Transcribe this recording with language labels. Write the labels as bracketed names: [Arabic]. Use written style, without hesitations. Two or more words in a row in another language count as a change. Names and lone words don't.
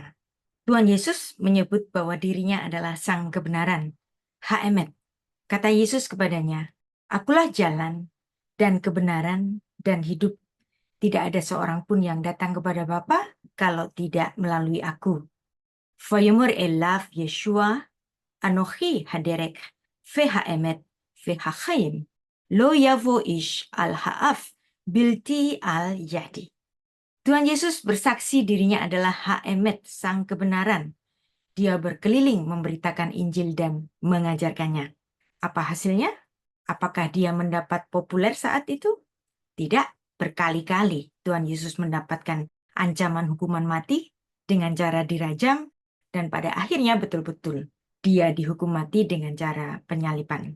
[Indonesian] Tuhan Yesus menyebut bahwa dirinya adalah sang kebenaran. Ha'emet. Kata Yesus kepadanya, Akulah jalan dan kebenaran dan hidup. Tidak ada seorang pun yang datang kepada Bapa kalau tidak melalui aku. [Hebrew] ויאמר אליו ישוע, אנכי הדרך, האמת, החיים, לא יבוא איש אל האב, בלתי על ידי. [Indonesian] Tuhan Yesus bersaksi dirinya adalah Ha'emet, sang kebenaran. Dia berkeliling memberitakan Injil dan mengajarkannya. Apa hasilnya? Apakah dia mendapat populer saat itu? Tidak, berkali-kali Tuhan Yesus mendapatkan ancaman hukuman mati dengan cara dirajam, dan pada akhirnya betul-betul dia dihukum mati dengan cara penyaliban.